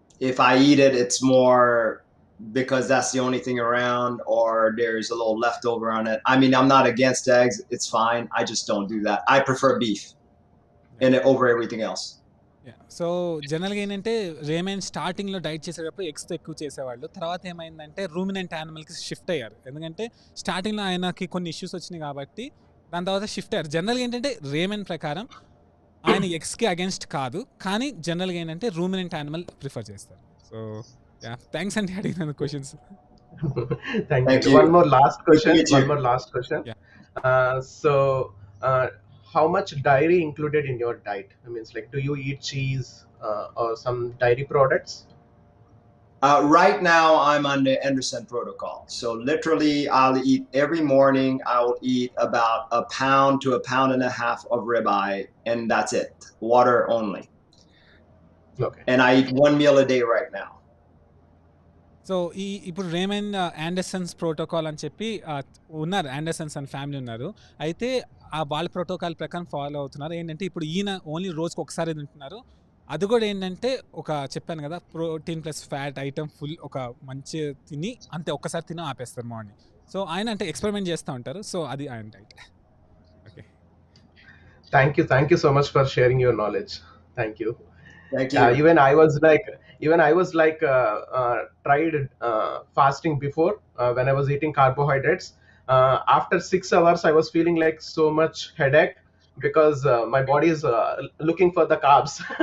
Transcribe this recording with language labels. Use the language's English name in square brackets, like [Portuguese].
[English] If I eat it, it's more because that's the only thing around, or there's a little leftover on it. I mean, I'm not against eggs. It's fine. I just don't do that. I prefer beef over everything else. [Telugu] So జనరల్గా ఏంటంటే Raymond స్టార్టింగ్లో diet చేసేటప్పుడు ఎగ్స్తో ఎక్కువ చేసేవాళ్ళు. తర్వాత ఏమైందంటే ruminant యానిమల్కి shift అయ్యారు. ఎందుకంటే స్టార్టింగ్లో ఆయనకి కొన్ని ఇష్యూస్ వచ్చినాయి కాబట్టి దాని తర్వాత షిఫ్ట్ అయ్యారు. జనరల్గా ఏంటంటే రేమండ్ ప్రకారం ఆయన ఎగ్స్కి అగెన్స్ట్ కాదు, కానీ జనరల్గా ఏంటంటే రూమినెంట్ యానిమల్ ప్రిఫర్ చేస్తారు. సో థ్యాంక్స్ అండి అడిగిన questions. [English] Thank Thank you. you. One more last question. Meet you. One more last question. Yeah. So, how much dairy included in your diet? I mean, like, do you eat cheese or some dairy products? Right now, I'm on the Anderson protocol. So literally, I'll eat every morning. I'll eat about a pound to a pound and a half of ribeye, and that's it. Water only. Okay. And I eat 1 meal a day right now. [Telugu] So ఇప్పుడు Raymond ఆండర్సన్స్ protocol అని చెప్పి ఉన్నారు, ఆండర్సన్స్ and family ఉన్నారు. అయితే వాళ్ళ protocol ప్రకారం follow అవుతున్నారు. ఏంటంటే ఇప్పుడు ఈయన ఓన్లీ రోజుకి ఒకసారి తింటున్నారు. అది కూడా ఏంటంటే ఒక చెప్పాను కదా, protein plus fat item full ఒక మంచి తిని అంతే ఒక్కసారి తిని ఆపేస్తారు మార్నింగ్. సో ఆయన అంటే ఎక్స్పెరిమెంట్ చేస్తూ ఉంటారు. సో అది ఆయన diet. Okay, [English] Thank you so much for sharing your knowledge. Thank you. Thank you. Even I was like tried fasting before when I was eating carbohydrates. After 6 hours, I was feeling like so much headache because my body is looking for the carbs.